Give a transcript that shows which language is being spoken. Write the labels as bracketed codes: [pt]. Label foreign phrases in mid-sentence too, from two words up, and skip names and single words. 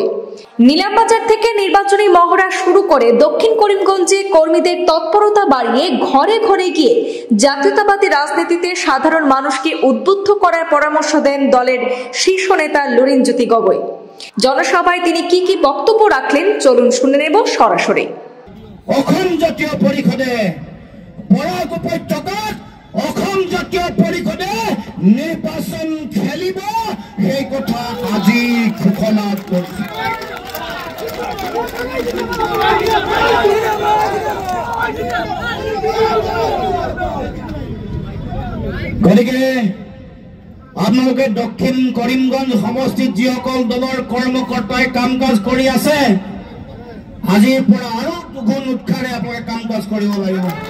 [bn] নিলামবাজার থেকে নির্বাচনী মহড়া শুরু করে দক্ষিণ করিমগঞ্জে কর্মীদের তৎপরতা বাড়িয়ে ঘরে ঘরে গিয়ে জাতীয়তাবাদী রাজনীতিতে সাধারণ মানুষকে উদ্বুদ্ধ করার পরামর্শ দেন দলের শীর্ষ নেতা লুরিনজ্যোতি গগৈ। জনসভায় তিনি কি বক্তব্য রাখলেন চলুন শুনে নেব সরাসরি। [as] অসম জাতীয় পরিষদে বরাক উপত্যকাত অসম জাতীয় পরিষদে নির্বাচন খেলিব, সেই কথা আজি ঘোষণা কৰিছে। গতিকে আপোনালোকে দক্ষিণ কৰিমগঞ্জ সমষ্টিত যিসকল দলৰ কৰ্মকৰ্তাই কাম কাজ কৰি আছে, আজিৰ পৰা আৰু দুগুণ উৎসাহেৰে আপোনালোকে কাম কাজ কৰিব লাগিব।